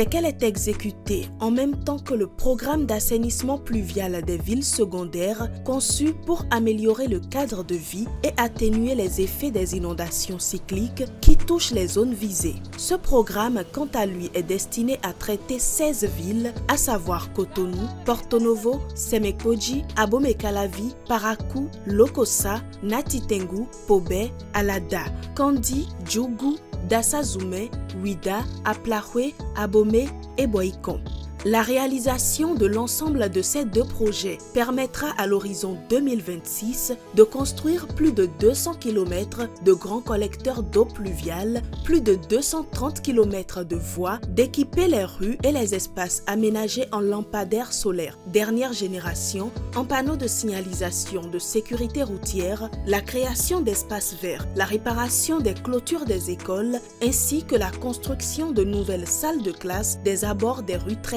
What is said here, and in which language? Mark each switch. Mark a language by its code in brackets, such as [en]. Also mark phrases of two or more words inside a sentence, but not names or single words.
[fr] qu'elle est exécutée en même temps que le programme d'assainissement pluvial des villes secondaires conçu pour améliorer le cadre de vie et atténuer les effets des inondations cycliques qui touchent les zones visées. Ce programme, quant à lui, est destiné à traiter 16 villes, à savoir Cotonou, Porto Novo, Semekoji, Abomey-Calavi, Parakou, Lokossa, Natitengu, Pobé, Alada, Kandi, Djougou, Dassa-Zoumé, Ouida, Aplahoué, Abomey et Boïkon. La réalisation de l'ensemble de ces 2 projets permettra à l'horizon 2026 de construire plus de 200 km de grands collecteurs d'eau pluviale, plus de 230 km de voies, d'équiper les rues et les espaces aménagés en lampadaires solaires dernière génération, en panneaux de signalisation de sécurité routière, la création d'espaces verts, la réparation des clôtures des écoles, ainsi que la construction de nouvelles salles de classe des abords des rues traitées.